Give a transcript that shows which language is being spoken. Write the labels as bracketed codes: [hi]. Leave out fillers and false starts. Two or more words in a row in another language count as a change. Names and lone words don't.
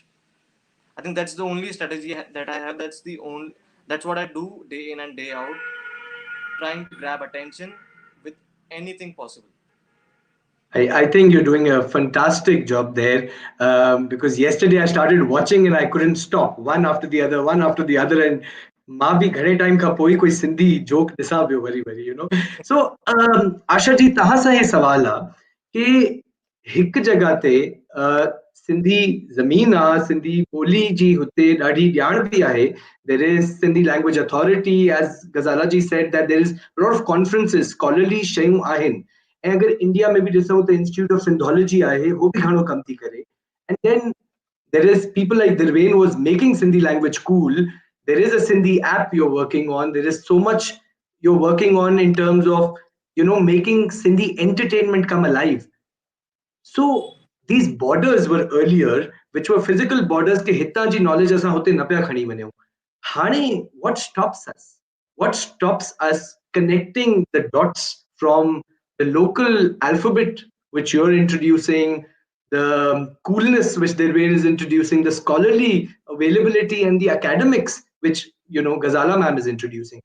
[en] I think that's the only strategy that I have. That's what I do day in and day out, trying to grab attention with anything possible. I think you're doing a fantastic job there, because yesterday I started watching and I couldn't stop, one after the other, one after the other, and [sd] मां भी घणे टाइम खां पोइ कोई सिंधी जोक ॾिसां पियो वरी वरी, [en] so [sd] आशा जी तव्हां सां हे सवाल आहे कि हिकु जगह ते सिंधी ज़मीन आहे, सिंधी ॿोली जी हुते ॾाढी ॼाण बि आहे. [en] There is Sindhi Language Authority, as Ghazala ji said, that there is a lot of conferences, scholarly [sd] शयूं आहिनि. ऐं अगर इंडिया में भी ॾिसूं त इंस्टीट्यूट ऑफ सिंधोलॉजी आहे, वो भी घणो कम थी करे. [en] And then there is people like Dirven was making Sindhi language cool. There is a Sindhi app you're working on. There is so much you're working on in terms of, making Sindhi entertainment come alive. So these borders were earlier, which were physical borders [sd] के हितां जी [en] knowledge [sd] असां हुते न पिया खणी वञूं. [en] हाणे what stops us? What stops us connecting the dots from the local alphabet which you're introducing, the coolness which Dirven is introducing, the scholarly availability and the academics which Ghazala ma'am is introducing?